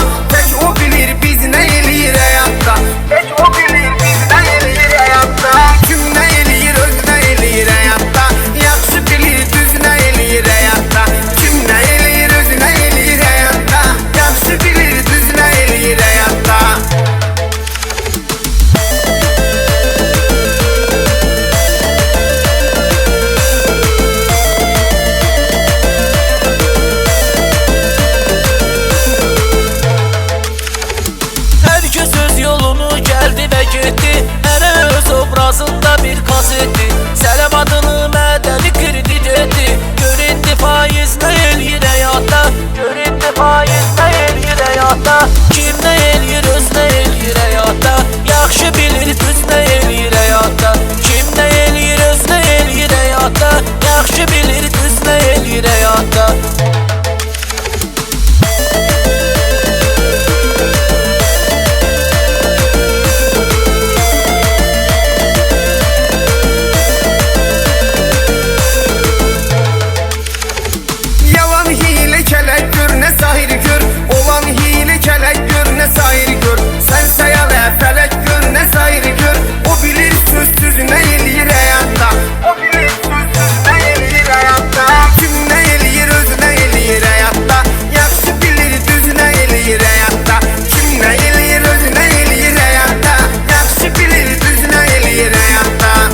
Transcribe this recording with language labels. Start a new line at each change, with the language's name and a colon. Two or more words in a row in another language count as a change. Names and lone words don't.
Azerbaijani: Tək o bilir biz nə eləyir həyatda. Tək o bilir biz nə eləyir həyatda. Kimnə eləyir, özünə eləyir həyatda. Yaxşı bilir, düzünə eləyir həyatda. Kimnə eləyir, özünə eləyir həyatda. Yaxşı bilir, düzünə eləyir həyatda.
Turkish: Herkes öz yolunu geldi ve gitti.
Azerbaijani: Hərə öz obrazında bir kasetti. Sələm adını mədəni kredit etdi. Gör indi faiz nə eləyir həyatda. Gör indi faiz nə eləyir həyatda. Kim nə eləyir, özünə eləyir həyatda. Yaxşı bilir, düzünə eləyir həyatda. Kim nə eləyir, özünə eləyir həyatda. Yaxşı bilir, düzünə eləyir həyatda. Yalan hile kelek gör, ne sahir gör. Olan hile kelek gör, ne sahir gör. Sen sayal felek gör, ne sahir gör. O bilir sözsüz ne eləyir həyatda. O bilir sözsüz ne eləyir həyatda. Kim ne eləyir, özünə eləyir həyatda. Yaxşı bilir, düzünə eləyir həyatda. Kim ne eləyir, özünə eləyir həyatda. Yaxşı bilir, düzünə eləyir həyatda.